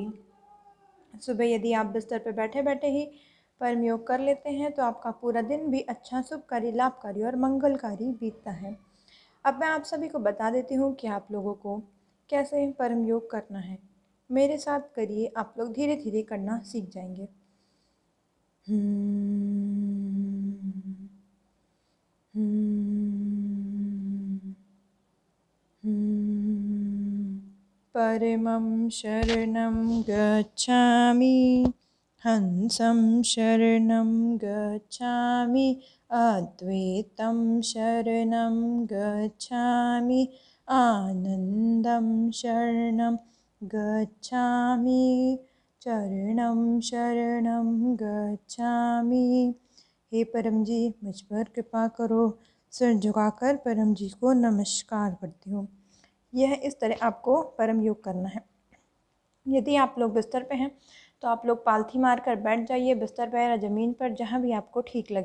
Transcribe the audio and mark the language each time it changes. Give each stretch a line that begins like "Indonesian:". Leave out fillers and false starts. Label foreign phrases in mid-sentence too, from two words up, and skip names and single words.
Hindi: सुबह यदि आप बिस्तर पर बैठे बैठे ही परम योग कर लेते हैं तो आपका पूरा दिन भी अच्छा, शुभकारी, लाभकारी और मंगलकारी बीतता है। अब मैं आप सभी को बता देती हूँ कि आप लोगों को कैसे परम योग करना है। मेरे साथ करिए, आप लोग धीरे धीरे करना सीख जाएंगे।
Sanskrit: परमं शरणं गच्छामि, हंसं शरणं गच्छामि, अद्वैतं शरणं गच्छामि, आनन्दं शरणं गच्छामि, चरणं शरणं गच्छामि।
Hindi: हे परम जी, मुझ पर कृपा करो। सिर झुकाकर परम जी को नमस्कार करती हूँ। यह इस तरह आपको परम योग करना है। यदि आप लोग बिस्तर पे हैं तो आप लोग पालथी मारकर बैठ जाइए, बिस्तर पर या ज़मीन पर, जहाँ भी आपको ठीक लगे।